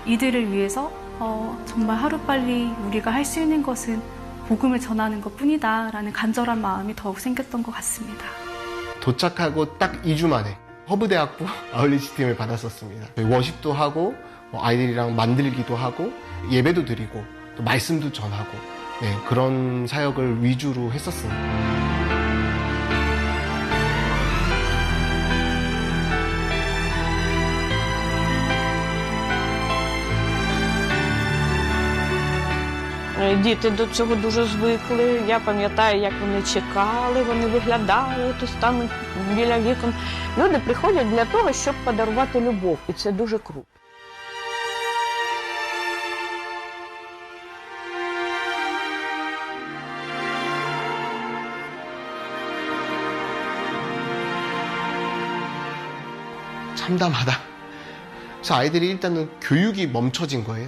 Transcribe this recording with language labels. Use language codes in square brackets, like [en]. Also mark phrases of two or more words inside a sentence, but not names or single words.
[ko] 이들을 위해서 정말 하루빨리 우리가 할 수 있는 것은 복음을 전하는 것뿐이다 라는 간절한 마음이 더욱 생겼던 것 같습니다. 도착하고 딱 2주 만에 허브대학부 아울리치 팀을 받았었습니다. 워십도 하고 아이들이랑 만들기도 하고 예배도 드리고 또 말씀도 전하고 그런 사역을 위주로 했었습니다. [uk] Діти до цього дуже звикли. Я пам'ятаю, як вони чекали, вони виглядали, то стануть біля вікон. Люди приходять для того, щоб подарувати любов, і це дуже круто. [ko] 참담하다. 그래서 아이들이 일단은 교육이 멈춰진 거예요.